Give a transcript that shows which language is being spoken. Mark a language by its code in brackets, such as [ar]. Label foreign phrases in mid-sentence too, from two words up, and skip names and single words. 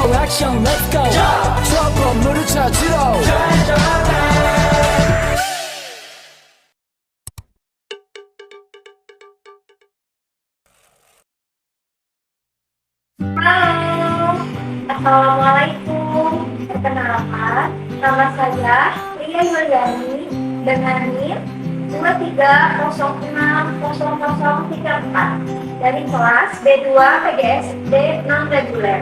[ko] 액션 [en] let's go [ko] 저 건물을 찾으러 [id] Halo, Assalamualaikum. Perkenalkan, nama saya Ria Yuliani dengan NIM 23060034 dari kelas B2 PGSD non reguler.